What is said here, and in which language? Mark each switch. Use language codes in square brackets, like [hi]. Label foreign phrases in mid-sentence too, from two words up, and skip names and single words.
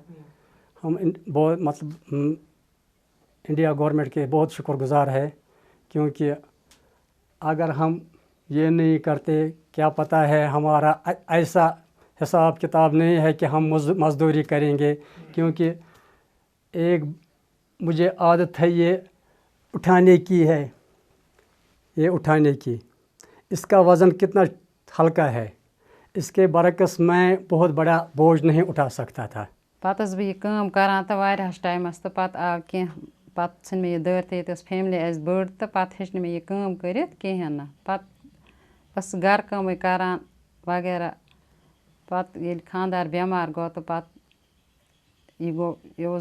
[hi] हम बहुत मतलब इंडिया गवर्नमेंट के बहुत शुक्रगुजार है, क्योंकि अगर हम ये नहीं करते, क्या पता है हमारा ऐसा हिसाब किताब नहीं है कि हम मज़दूरी करेंगे। क्योंकि एक मुझे आदत है ये उठाने की है, ये उठाने की, इसका वज़न कितना हल्का है, इसके बरकस मैं बहुत बड़ा बोझ नहीं उठा सकता था। [ks] पत ٲसٕस बہٕ यہِ کٲم کران تہٕ واریاہَس ٹایمَس تہٕ پَتہٕ آو کینٛہہ پَتہٕ ژھٕنۍ مےٚ یہِ دٲر تہِ ییٚتہِ ٲس فیملی اَسہِ بٔڑ تہٕ پَتہٕ ہیٚچھ نہٕ مےٚ یہِ کٲم کٔرِتھ کِہیٖنۍ نہٕ پَتہٕ ٲسٕس گَرٕ کٲمٕے کران وغیرہ پَتہٕ ییٚلہِ خانٛدار بٮ۪مار گوٚو تہٕ پَتہٕ یہِ اوس